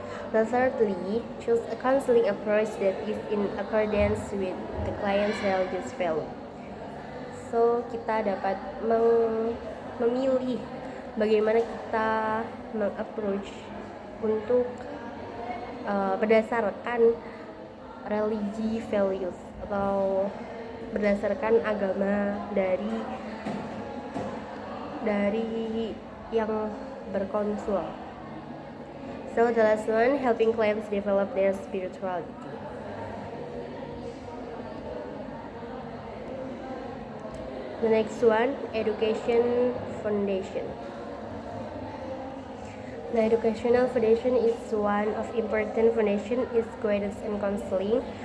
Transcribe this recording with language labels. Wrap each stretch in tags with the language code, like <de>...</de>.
<en>Thirdly, choose a counseling approach that is in accordance with the client's religious value.</en> <id>So, kita dapat memilih bagaimana kita meng-approach untuk berdasarkan religi values atau berdasarkan agama dari yang berkonsul.</id> <en>So the last one, helping clients develop their spirituality. The next one, education foundation. The educational foundation is one of important foundation is guidance and counseling.</en>